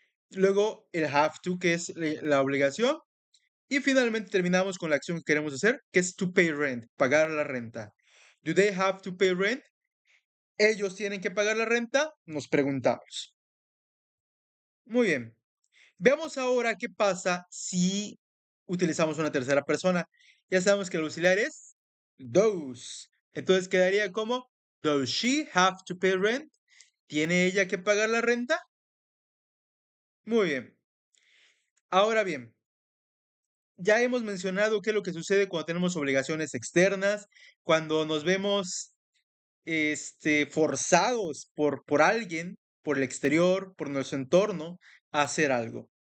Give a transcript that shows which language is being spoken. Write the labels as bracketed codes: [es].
[es] Luego el have to, que es la obligación. Y finalmente terminamos con la acción que queremos hacer, que es [en] to pay rent, [es] pagar la renta. [en] Do they have to pay rent? [es] ¿Ellos tienen que pagar la renta? Nos preguntamos. Muy bien. Veamos ahora qué pasa si utilizamos una tercera persona. Ya sabemos que el auxiliar es those. Entonces quedaría como, [en] does she have to pay rent? [es] ¿Tiene ella que pagar la renta? Muy bien. Ahora bien, ya hemos mencionado qué es lo que sucede cuando tenemos obligaciones externas, cuando nos vemos forzados por alguien, por el exterior, por nuestro entorno, a hacer algo.